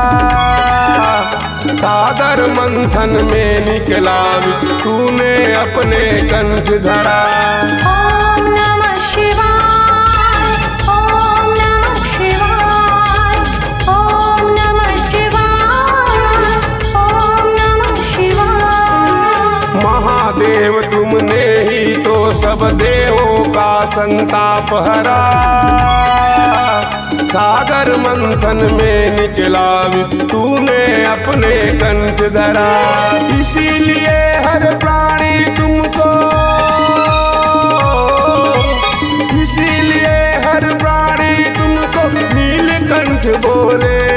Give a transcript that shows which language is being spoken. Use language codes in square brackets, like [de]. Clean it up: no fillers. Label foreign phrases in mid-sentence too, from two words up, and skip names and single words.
[hi] सागर मंथन में निकला तूने अपने कंठ धरा। [sa] ओम नमः शिवाय, ओम नमः शिवाय, ओम नमः शिवाय, ओम नमः शिवाय। [hi] महादेव तुमने ही तो सब देवों का संताप हरा। सागर मंथन में निकला तूने अपने कंठ धरा। इसीलिए हर प्राणी तुमको, इसीलिए हर प्राणी तुमको नीलकंठ बोले।